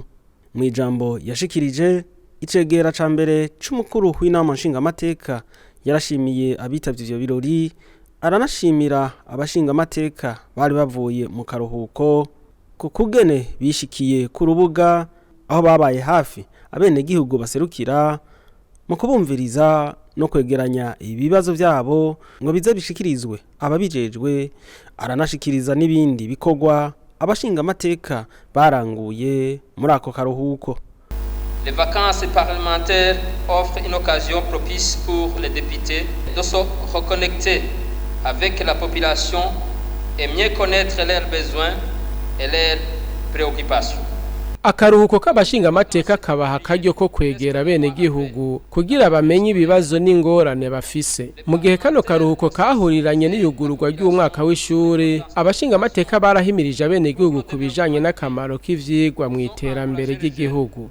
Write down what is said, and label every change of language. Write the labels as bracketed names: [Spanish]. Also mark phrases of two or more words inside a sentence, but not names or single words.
[Rundi] Mu ijambo yashikirije icegera ca mbere c'umukuru w'inama nshingamateka yarashimiye abitavye ivyo birori, aranashimira abashingamateka bari bavuye mu karuhuko ku kugene bishikiye ku rubuga aho babaye hafi abenegihugu baserukira mu kubumviriza no kwegeranya ibibazo vyabo ngo bize bishikirizwe ababijejwe. Aranashikiriza n'ibindi bikorwa abashingamateka baranguye muri ako karuhuko. [French] Les vacances parlementaires offrent une occasion propice pour les députés de se reconnecter avec la population et mieux connaître leurs besoins et leurs préoccupations. [Rundi] Akaruhuko k'abashingamateka kabaha akaryo ko kwegera bene gihugu kugira bamenye ibibazo n'ingorane bafise. Mu gihe kano karuhuko kahuriranye n'iyugururwa ry'umwaka w'ishure, abashingamateka barahimirije abene gihugu kubijanye n'akamaro k'ivyigwa mu iterambere ry'igihugu.